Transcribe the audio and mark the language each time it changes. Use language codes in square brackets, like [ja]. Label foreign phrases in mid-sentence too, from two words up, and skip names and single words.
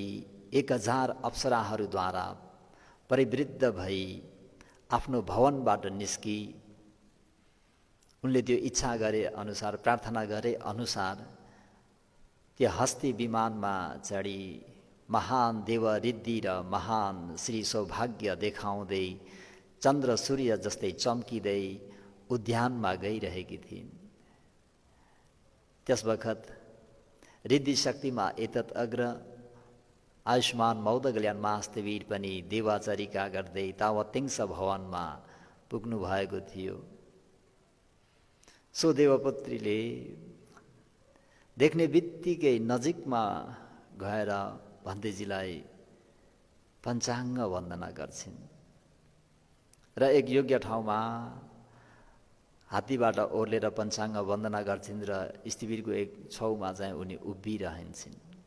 [ne] 1000 अप्सराहरूद्वारा परिवृद्ध भई आफ्नो भवनबाट निस्की उनले त्यो इच्छा गरे अनुसार प्रार्थना गरे अनुसार त्यो हस्ती विमानमा चढी महान देवरिद्धि र महान श्री सौभाग्य देखाउँदै चन्द्र सूर्य जस्तै चम्किँदै उद्यानमा गइरहेकी थिइन्। त्यस बखत रिद्धि शक्तिमा एतत् अग्र आयुष्मान मौदगल्यान महास्तवीर पनि देवाचरिका गर्दै तावतिङ्स भवनमा पुग्नु भएको थियो। सो देवपुत्रीले देख्ने बित्तिकै नजिकमा गएर भन्तेजीलाई पञ्चाङ्ग वन्दना गर्छिन् र एक योग्य ठाउँमा हात्तीबाट ओर्लेर पञ्चाङ्ग वन्दना गर्छिन् र स्थिवीरको एक छेउमा चाहिँ उनी उभिरहन्छन्।